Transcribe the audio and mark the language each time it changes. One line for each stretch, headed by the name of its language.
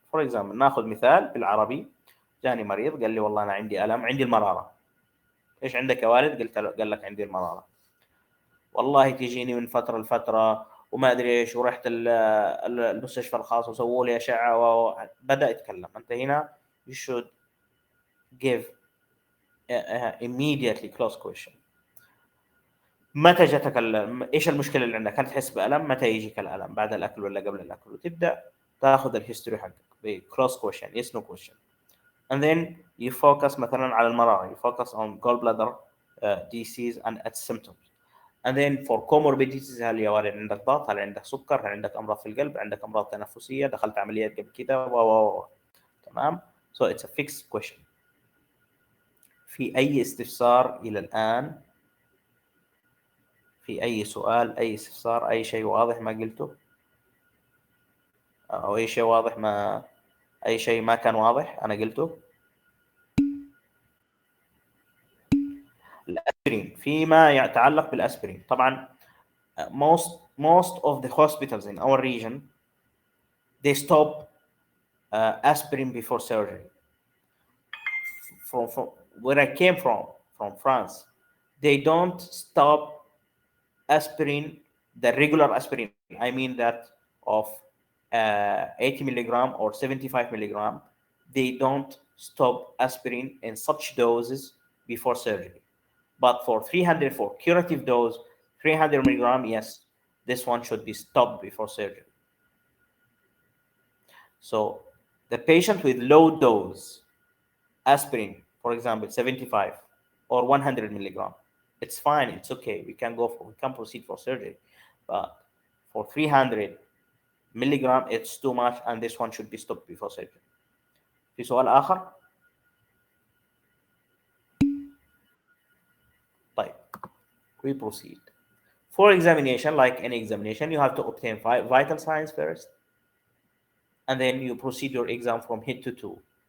English: For example,
Arabic: ناخذ مثال بالعربي. جاني مريض قال لي والله أنا عندي ألم، عندي المرارة. إيش عندك يا والد؟ قال لك عندي المرارة. والله تجيني من فترة لفترة وما أدري إيش، ورحت المستشفى الخاص وسووا لي أشعة وبدأ يتكلم. أنت هنا
English: you should give immediately close question.
Arabic: متى جاتك ايش المشكله اللي عندك؟ هل تحس بالم؟ متى يجيك الالم؟ بعد الاكل ولا قبل الاكل؟ وتبدا تاخذ الهيستوري حقك
English: بكروس question, yes no question. and then you focus
Arabic: مثلا على المراره،
English: you focus on gallbladder disease and its symptoms. and then for comorbidities،
Arabic: هل يا والد عندك ضغط؟ هل عندك سكر؟ هل عندك امراض في القلب؟ عندك امراض تنفسيه؟ دخلت عمليات قبل كده؟ تمام.
English: so it's a fixed question.
Arabic: في اي استفسار الى الان؟ في أي سؤال، أي استفسار، أي شيء واضح ما قلته، أو أي شيء واضح أي شيء ما كان واضح أنا قلته؟ الأسبرين، فيما يتعلق بالأسبرين، طبعا
English: most of the hospitals in our region, they stop aspirin before surgery. From where I came from France, they don't stop aspirin, the regular aspirin. I mean that of 80 milligram or 75 milligram. They don't stop aspirin in such doses before surgery. But for 300, for curative dose, 300 milligram, yes, this one should be stopped before surgery. So the patient with low dose aspirin, for example, 75 or 100 milligram, it's fine, it's okay. We can proceed for surgery. But for 300 milligram, it's too much, and this one should be stopped before surgery.
Arabic: في سؤال آخر؟ طيب,
English: we proceed. For examination, like any examination, you have to obtain vital signs first, and then you proceed your exam from head to toe.